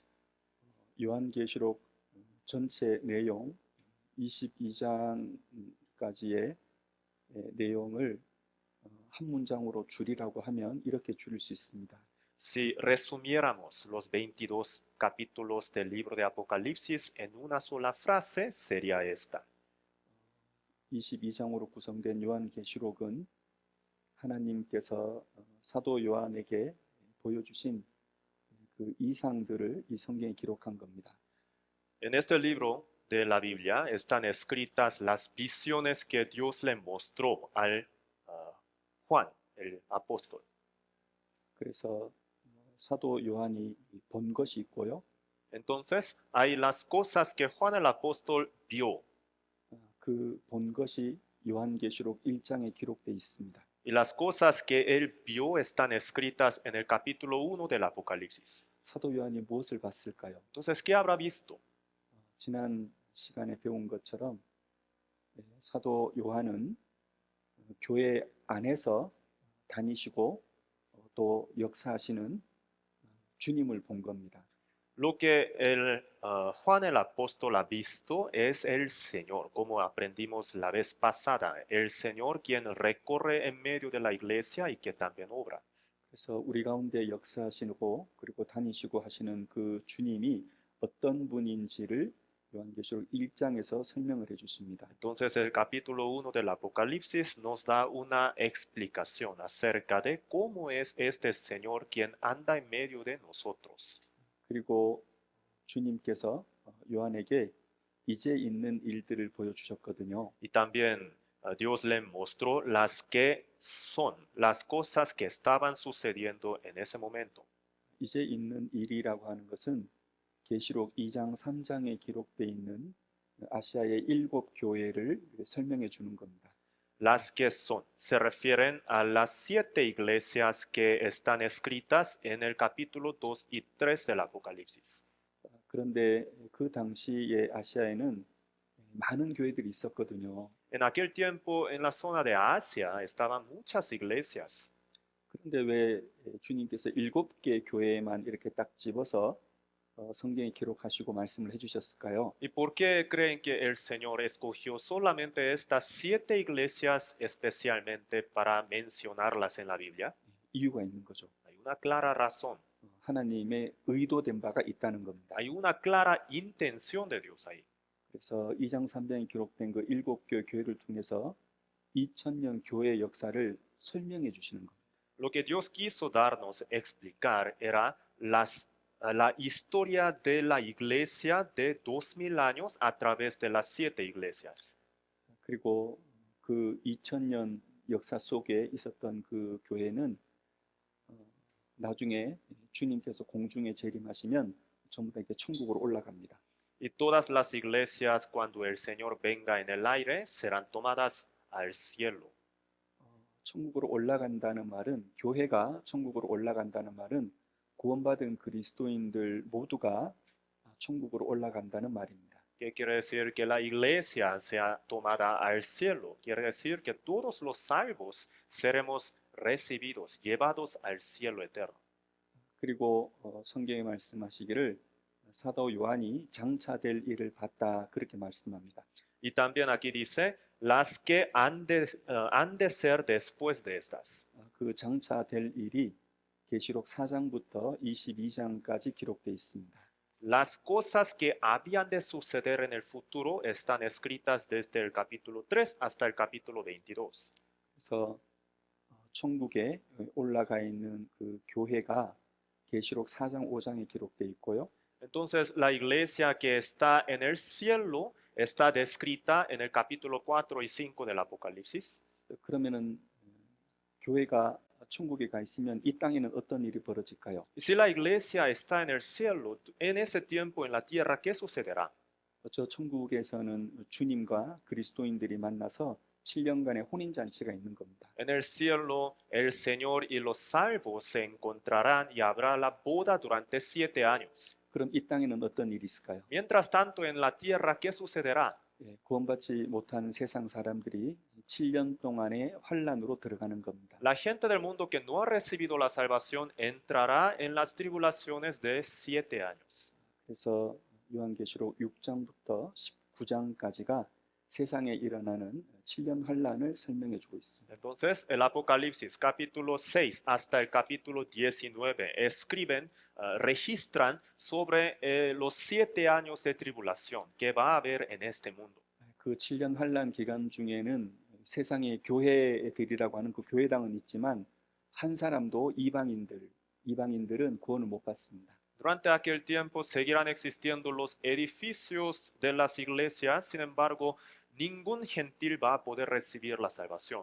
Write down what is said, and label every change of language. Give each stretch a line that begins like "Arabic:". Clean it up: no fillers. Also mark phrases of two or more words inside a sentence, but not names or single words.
Korean: 요한계시록 전체 내용 22장까지의 내용을 한 문장으로 줄이라고 하면 이렇게 줄일 수 있습니다.
Spanish: Si resumiéramos los 22 capítulos del libro de Apocalipsis en una sola frase, sería esta.
Korean: 22장으로 구성된 요한계시록은 하나님께서 사도 요한에게 보여주신 그 이상들을 이 성경에 기록한 겁니다.
Spanish: En este libro de la Biblia están escritas las visiones que Dios le mostró al Juan, el apóstol.
Korean: 그래서 사도 요한이 본 것이 있고요.
Spanish: Entonces, hay las cosas que Juan el apóstol vio.
Korean: 그 본 것이 요한계시록 1장에 기록되어 있습니다.
Spanish: Y las cosas que él vio están escritas en el capítulo 1 del Apocalipsis.
Korean: 사도 요한이 무엇을 봤을까요?
Spanish: Entonces, ¿qué habrá visto?
Korean: 지난 시간에 배운 것처럼 사도 요한은 교회 안에서 다니시고 또 역사하시는 주님을 본 겁니다.
Spanish: Lo que Juan el apóstol ha visto es el Señor, como aprendimos la vez pasada, el Señor quien recorre en medio de la iglesia y que también obra.
Korean: 그래서 우리 가운데 역사하시고 그리고 다니시고 하시는 그 주님이 어떤 분인지를 요한계시록 1장에서 설명을 해주십니다.
Spanish: Entonces el capítulo 1 del Apocalipsis nos da una explicación acerca de cómo es este Señor quien anda en medio de nosotros.
Korean: 그리고 주님께서 요한에게 이제 있는 일들을 보여주셨거든요.
Spanish: Y también Dios le mostró las que son, las cosas que estaban sucediendo en ese momento.
Korean: 이제 있는 일이라고 하는 것은 계시록 2장, 3장에 기록되어 있는 아시아의 7교회를 설명해 주는 겁니다.
Spanish: Las que son se refieren a las 7 iglesias que están escritas en el capítulo 2 y 3 del Apocalipsis.
Korean: 그런데 그 당시에 아시아에는 많은 교회들이 있었거든요.
Spanish: En aquel tiempo en la zona de Asia estaban muchas iglesias.
Korean: 그런데 왜 주님께서 7개 교회만 이렇게 딱 집어서 성경에 기록하시고 말씀을 해주셨을까요?
Spanish: ¿Y por qué creen que el Señor escogió solamente estas 7 iglesias especialmente para mencionarlas en la Biblia?
Korean: 이유가 있는 거죠.
Spanish: Hay una clara razón,
Korean: 하나님의 의도된 바가 있다는 겁니다.
Spanish: hay una clara intención de Dios ahí.
Korean: 그래서 2장 3장에 기록된 그 7교회 교회를 통해서 2000년 교회 역사를 설명해 주시는 겁니다.
Spanish: Lo que Dios quiso darnos explicar era la historia de la iglesia de 2000 años a través de las 7 iglesias.
Korean: 그리고 그 2000년 역사 속에 있었던 그 교회는 나중에 주님께서 공중에 재림하시면 전부 다 이렇게 천국으로 올라갑니다.
Spanish: Y todas las iglesias, cuando el Señor venga en el aire, serán tomadas al cielo.
Korean: 천국으로 올라간다는 말은, 교회가 천국으로 올라간다는 말은 구원받은 그리스도인들 모두가 천국으로 올라간다는 말입니다.
Spanish: ¿Qué quiere decir? Que la iglesia sea tomada al cielo. Quiere decir que todos los salvos seremos recibidos, llevados al cielo eterno.
Korean: 그리고 성경에 말씀하시기를 사도 요한이 장차될 일을 봤다, 그렇게 말씀합니다.
Spanish: Y también aquí dice, las que han de ser después de estas.
Korean: 그 장차될 일이 계시록 4장부터 22장까지 기록되어 있습니다.
Spanish: Las cosas que habían de suceder en el futuro están escritas desde el capítulo 3 hasta el capítulo 22.
Korean: 그래서 천국에 올라가 있는 그 교회가 계시록 4장, 5장에 기록되어 있고요.
Spanish: Entonces, la iglesia que está en el cielo está descrita en el capítulo 4 y 5 del Apocalipsis.
Korean: 그러면은 교회가 천국에 가 있으면 이 땅에는 어떤 일이 벌어질까요?
Spanish: Y si la iglesia está en el cielo, en ese tiempo en la tierra, ¿qué sucederá?
Korean: 저 천국에서는 주님과 그리스도인들이 만나서 7년간의 혼인잔치가 있는 겁니다.
Spanish: En el cielo, el Señor y los salvos se encontrarán y habrá la boda durante 7 años.
Korean: 그럼 이 땅에는 어떤 일이 있을까요?
Spanish: Mientras tanto, en la tierra, ¿qué sucederá?
Korean: 구원받지 못하는 세상 사람들이 7년 동안의 환란으로 들어가는 겁니다.
Spanish: La gente del mundo que no ha recibido la salvación entrará en las tribulaciones de 7 años.
Korean: 그래서 요한계시록 6장부터 19장까지가 세상에 일어나는 7년 환란을 설명해 주고 있습니다.
Spanish: Entonces, el Apocalipsis capítulo 6 hasta el capítulo 19 escriben, registran sobre los 7 años de tribulación que va a haber en este mundo.
Korean: 그 7년 환란 기간 중에는 세상의 교회들이라고 하는 그 교회당은 있지만 한 사람도 이방인들은 구원을 못 받습니다.
Spanish: Durante aquel tiempo seguirán existiendo los edificios de las iglesias, sin embargo, ningún gentil va a poder recibir la salvación.